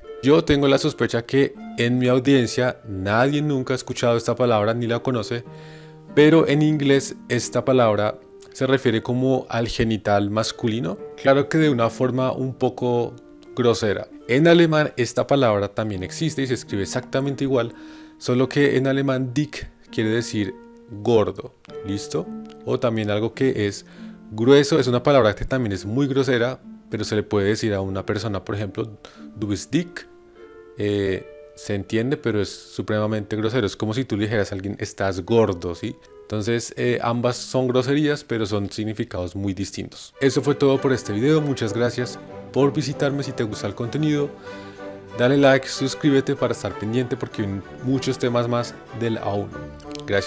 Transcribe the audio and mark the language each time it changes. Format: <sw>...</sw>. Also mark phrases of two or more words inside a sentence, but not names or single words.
<es>Yo tengo la sospecha que en mi audiencia nadie nunca ha escuchado esta palabra ni la conoce, pero en inglés esta palabra se refiere como al genital masculino, claro que de una forma un poco grosera. En alemán esta palabra también existe y se escribe exactamente igual, solo que en alemán dick quiere decir gordo, ¿listo? O también algo que es grueso, es una palabra que también es muy grosera, pero se le puede decir a una persona, por ejemplo,</es> <de>du bist dick,</de> <es>se entiende, pero es supremamente grosero, es como si tú le dijeras a alguien, estás gordo, ¿sí? Entonces ambas son groserías, pero son significados muy distintos. Eso fue todo por este video, muchas gracias por visitarme. Si te gusta el contenido, dale like, suscríbete para estar pendiente porque hay muchos temas más del A1.</es>